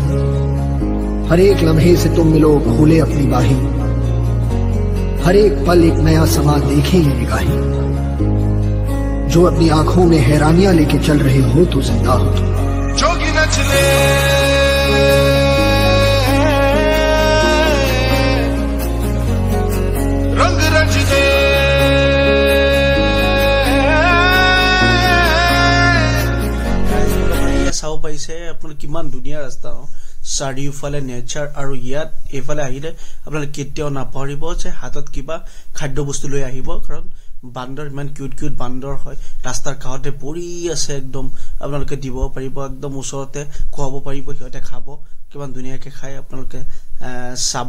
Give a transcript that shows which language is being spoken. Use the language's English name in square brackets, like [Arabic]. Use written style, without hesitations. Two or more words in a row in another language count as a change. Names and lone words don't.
[Hindi] हर एक लम्हे से तुम मिलो खोले अपनी बाहें, हर एक पल एक नया समा देखे ये निगाहें। जो अपनी आंखों में हैरानियां लेके चल रहे हो तो जिंदा हो। जोगी नचले रंग रचले [Assamese] চাও পাইছে আপোনালোক কিমান ধুনীয়া ৰাস্তা চাৰিওফালে নেচাৰ আৰু ইয়াত এফালে আহিলে আপোনালোক কেতিয়াও নাপাহৰিব যে হাতত কিবা খাদ্য বস্তু লৈ আহিব কাৰণ বান্দৰ ইমান কিউট বান্দৰ হয় ৰাস্তাৰ কাষতে পৰি আছে একদম আপোনালোকে দিব পাৰিব একদম ওচৰতে খোৱাব পাৰিব সিহঁতে খাব কিমান ধুনীয়াকৈ খাই আপোনালোকে চাব